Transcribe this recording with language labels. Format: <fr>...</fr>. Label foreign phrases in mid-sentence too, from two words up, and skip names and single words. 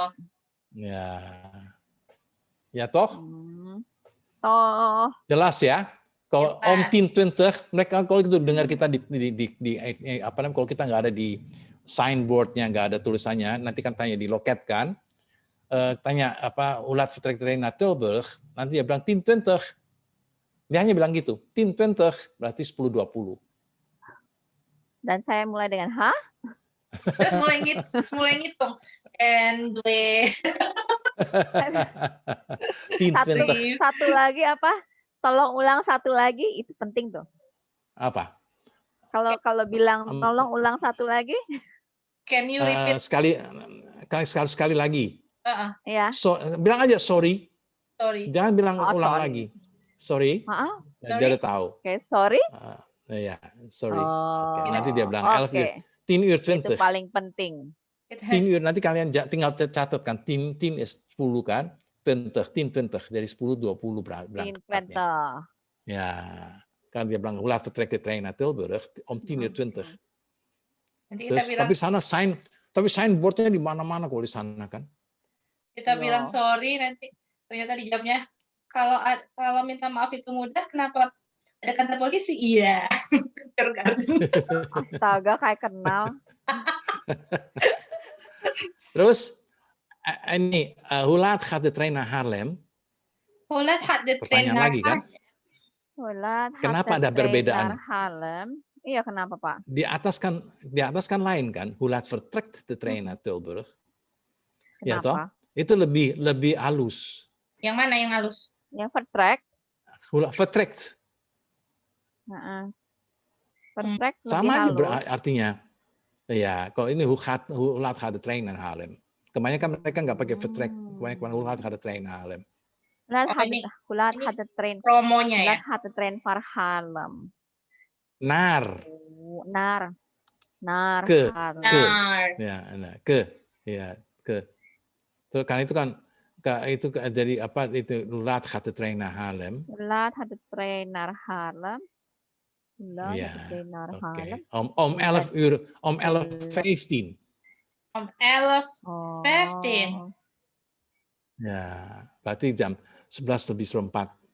<id>Ya. Ya toh? Toh. Jelas ya? Kalau Om 10:20, mereka kalau itu dengar kita di apa namanya, kalau kita nggak ada di signboardnya, nggak ada tulisannya, nanti kan tanya di loket kan, tanya apa</id> <nl>ulat vertrek trein naar Tilburg,</nl> <id>nanti dia bilang 10:20. Dia hanya bilang gitu, 10:20 berarti 10:20. Dan saya mulai dengan H. Terus mulai ngitung. And satu lagi apa? Tolong ulang satu lagi, itu penting tuh. Apa? Kalau bilang tolong ulang satu lagi.</id> <en>Can you repeat?</en> <id>Sekali lagi. Ya. Bilang aja sorry. Sorry. Jangan bilang ulang lagi. Sorry. Dia udah tahu. Oke, sorry. Ya, sorry. Nanti dia bilang 10:20. Itu paling penting. 10 nanti kalian tinggal catat kan. 10 is 10 kan. 10:20 dari 10:20 berangkatnya. Ya, kan dia bilang</id> <nl>hoe laat vertrekt de trein naar Tilburg om 10:20.</nl> <id>Tapi sana signboardnya di mana-mana kalau di sana kan. Kita bilang sorry, nanti ternyata dijawabnya kalau minta maaf itu mudah, kenapa ada kantor polisi? Iya. Astaga, kayak kenal. Terus ini</id> <nl>hoe laat gaat de trein naar Haarlem? Hoe laat gaat de trein naar Haarlem?</nl> <id>Kenapa ada perbedaan? Haarlem? Iya, kenapa Pak? Di atas kan lain kan?</id> <nl>Hoe laat vertrekt de trein naar Tilburg?</nl> <id>Kenapa? Ya toh? Itu lebih halus. Yang mana yang halus? Yang vertrekt. Vertrekt. Vertrekt sama aja halus. artinya. Ya, kalau ini</id> <nl>hoe laat gaat de trein naar Haarlem?</nl> <id>Kebanyakan mereka nggak pakai vertrek, kebanyakan</id> <nl>hoe laat gaat de trein naar Haarlem. Hoe laat gaat de trein?</nl> <id>Promonya ya.</id> <nl>Hoe laat gaat de trein naar Haarlem?</nl> <id>Naar. Ke. Ya, ke. Ya, ke. Terus kan itu jadi apa itu</id> <nl>hoe laat gaat de trein naar Haarlem? Hoe laat gaat de trein naar Haarlem? Ja, oké. Om 11 uur, om 11:15. Om 11:15.</nl> <id>Ya, berarti jam 11:04.</id>